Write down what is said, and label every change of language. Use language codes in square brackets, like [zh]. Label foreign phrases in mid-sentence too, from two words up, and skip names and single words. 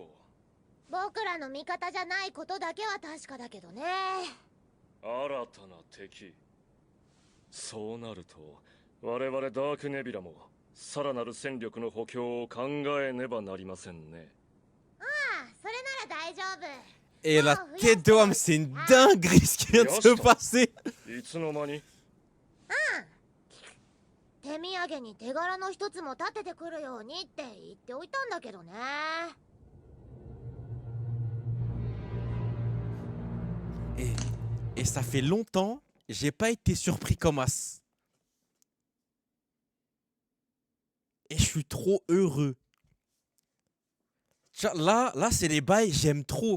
[ja] 僕らの味方じゃないことだけは確かだけどね。う。新たな敵。そうなると我々ダークネビラもさらなる戦力の補強を考えねばなりませんね。ああ、それなら大丈夫。 [fr] Et la tête de homme, c'est une dinguerie ce qui vient de se passer! [ja] いつの間に。手土産に手柄の一つも立ててくるようにって言っておいたんだけどね。 [fr] Et ça fait longtemps, j'ai pas été surpris comme as. Et je suis trop heureux. Tiens, là c'est les bails, j'aime trop.